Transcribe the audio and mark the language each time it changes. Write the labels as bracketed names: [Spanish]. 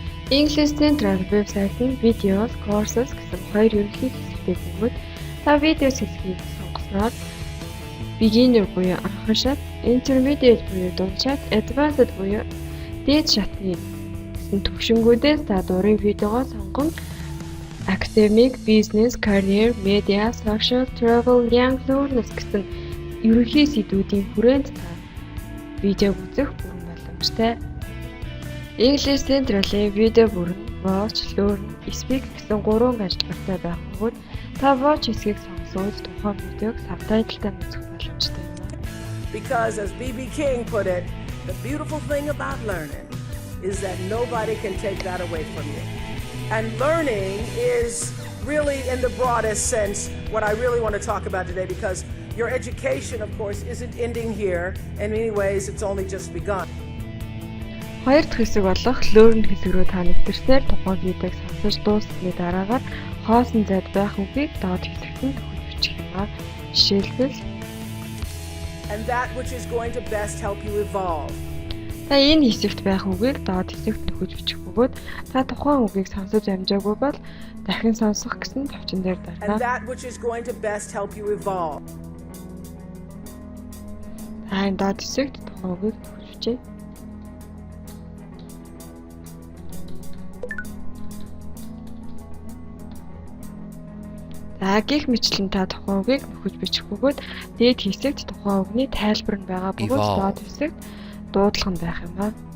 [Mongolian] English Central вебсайт нь Videos, Courses гэсэн хоёр ерөнхий хэсэгтэй бөгөөд та видео хэсгийг сонгосноор Beginner буюу анхны шат, Intermediate буюу дунд шат, Advanced буюу дээд шатны гэсэн төвшингүүдээс та дурын видеогоо сонгон Academic, Business, Career, Media, Social, Travel, Young Learners гэсэн ерөнхий сэдвүүдийн хүрээнд та видеог үзэх бүрэн боломжтой. English Central-ийн видео бүрэн Watch, Learn, Speak гэсэн 3 ажиглалтай байх бөгөөд та Watch хэсгийг сонгосоод тухайн видеог сабтайтлтай үзэх боломжтой юм. [English] Because as B.B. King put it, the beautiful thing about learning is that nobody can take that away from you. And learning is really, in the broadest sense, what I really want to talk about today, because your education, of course, isn't ending here. In many ways, it's only just begun. [Mongolian] Хоёр дахь хэсэг болох Learn хэсэг рүү та нэвтэрснээр тухайн видеог сонсож дууссаны дараагаар хоосон зайд байх үгийг доод хэсэгт нь төгөж бичих юм. Жишээлбэл [English] And that which is going to best help you evolve. [Mongolian] Та энэ хэсэгт байх үгийг доод хэсэгт төгөж бичих бөгөөд та тухайн үгийг сонсож амжаагүй бол дахин сонсох гэсэн товчон дээр дарна. [English] And that which is going to best help you evolve. [Mongolian] Та энэ доод хэсэгт тухайн үгийг төгөж бичээ. За гих мэтлэн та тухайн үгийг нөхөж бичих бөгөөд дээд хэсэгт тухайн үгний тайлбар нь байгаа бөгөөд доод хэсэгт дуудлага нь байх юм аа.